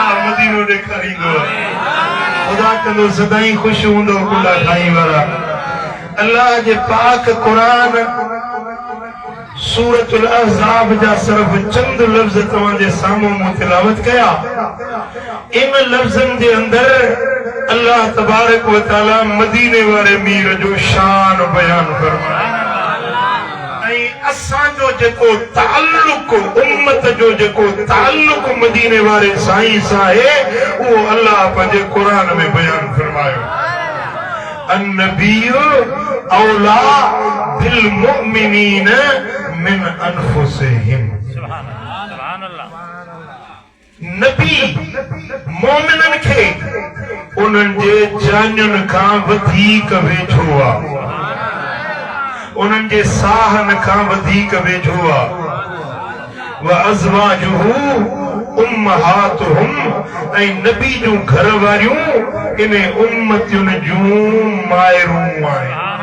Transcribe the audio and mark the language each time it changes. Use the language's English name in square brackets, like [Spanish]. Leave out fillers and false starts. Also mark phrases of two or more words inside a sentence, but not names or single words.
[Sindhi] मदीनो ॾेखारींदो, खुदा कंदो सदाई ख़ुशि हूंदो कुंडा खाई वारा। अल्लाह जे पाक क़ुरान सूरतुल अहज़ाब जा सिर्फ़ चंद लफ़्ज़ तव्हांजे साम्हूं मूं तिलावत कया। इन लफ़्ज़नि जे अंदर [Arabic] الله تبارك وتعالى [Sindhi] मदीने वारे मीर जो शान बयान फरमाया। असांजो जेको ताल्लुक, उम्मत जो जेको ताल्लुक मदीने वारे साईं सां आहे वो अल्लाह पंहिंजे क़ुरान में बयान फरमायो [Arabic] النبي أولى بالمؤمنين من أنفسهم [Sindhi] नबी मोमिनन खे उन्हनि जे जानुनि खां वधीक वेझो आहे उन्हनि जे साहन खां वधीक वेझो आहे [Arabic] وأزواجه أمهاتهم [Sindhi] ऐं नबी जूं घर वारियूं इन उम्मतियुनि जूं मायरूं आहिनि